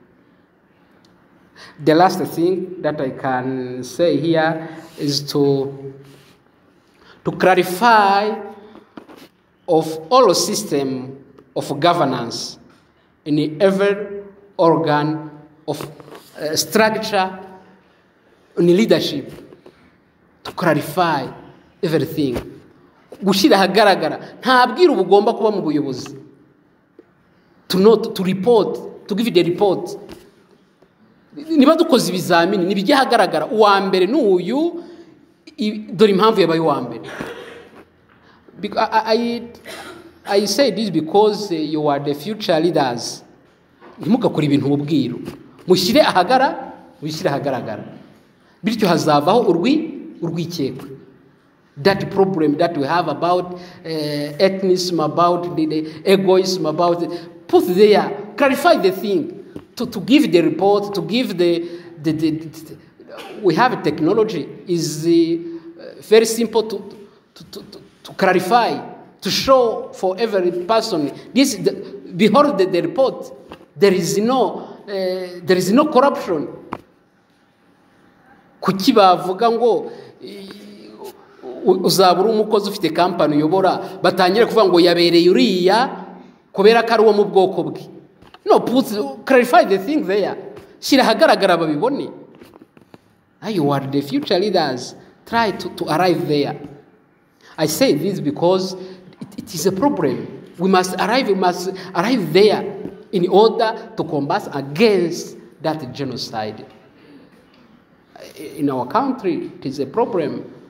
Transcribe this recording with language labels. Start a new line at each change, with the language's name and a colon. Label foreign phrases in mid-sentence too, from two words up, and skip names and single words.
English: The last thing that I can say here is to clarify of all system of governance in every organ of structure in leadership, to clarify everything.
Kinyarwanda: Gushira hagaragara nta bwira ubugomba kuba mu buyobozi,
English: to report, to give the report.
Kinyarwanda: Niba dukoze ibizamini nibijya hagaragara uwa mbere n'uyu dore impamvu yabaye uwa mbere.
English: I say this because you are the future leaders.
Kinyarwanda: Ntimugakora ibintu mubwiru, mushyire ahagaragara, bityo hazavaho urwikekwe.
English: That problem that we have about ethnicism, about the egoism, about put there, clarify the thing, to give the report, to give the we have technology is very simple to clarify, to show for every person. This behold the report. There is no corruption.
Kinyarwanda: Kuki bavuga ngo uzabura umukozi ufite company uyobora batangira kuvuga ngo yabereye uriya kubera ko ari uwo mu bwoko bwe.
English: No, clarify the thing there.
Kinyarwanda: Shira hagaragara babibone.
English: You are the future leaders. Try to arrive there. I say this because it is a problem. We must arrive there in order to combat against that genocide. In our country, it is a problem.